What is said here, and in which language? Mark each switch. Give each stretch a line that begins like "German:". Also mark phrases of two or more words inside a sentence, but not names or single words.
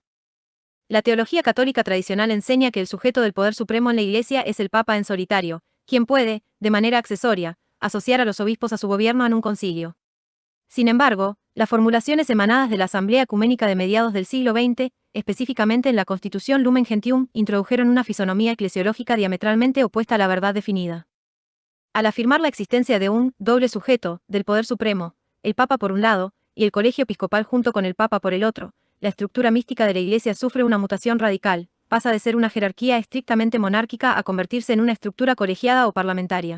Spanish: La teología católica tradicional enseña que el sujeto del poder supremo en la Iglesia es el Papa en solitario, quien puede, de manera accesoria, asociar a los obispos a su gobierno en un concilio. Sin embargo, las formulaciones emanadas de la Asamblea Ecuménica de mediados del siglo XX, específicamente en la Constitución Lumen Gentium, introdujeron una fisonomía eclesiológica diametralmente opuesta a la verdad definida. Al afirmar la existencia de un doble sujeto del poder supremo, el Papa por un lado, y el colegio episcopal junto con el Papa por el otro, la estructura mística de la Iglesia sufre una mutación radical, pasa de ser una jerarquía estrictamente monárquica a convertirse en una estructura colegiada o parlamentaria.